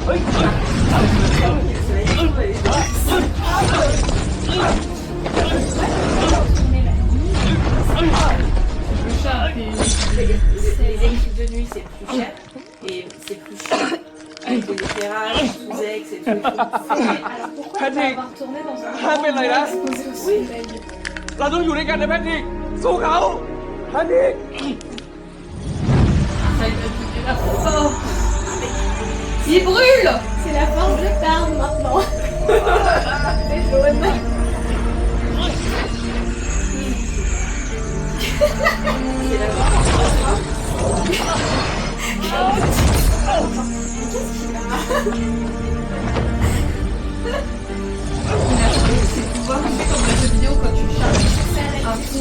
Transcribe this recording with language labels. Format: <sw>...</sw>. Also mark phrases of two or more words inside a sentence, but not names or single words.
<fr>Les équipes de nuit, c'est plus cher. Et c'est plus cher. Avec les éclairages, sous-ex et tout. Alors pourquoi ne pas avoir tourné dans un endroit exposé au soleil?</fr> <th>เราต้องอยู่ด้วยกันนะแพทริก สู้เขาแพทริก</th> <fr>Il brûle. C'est la force de Tarn maintenant. C'est jaune. C'est la C'est pouvoir c'est comme le jeu vidéo quand tu charges un fond.</fr>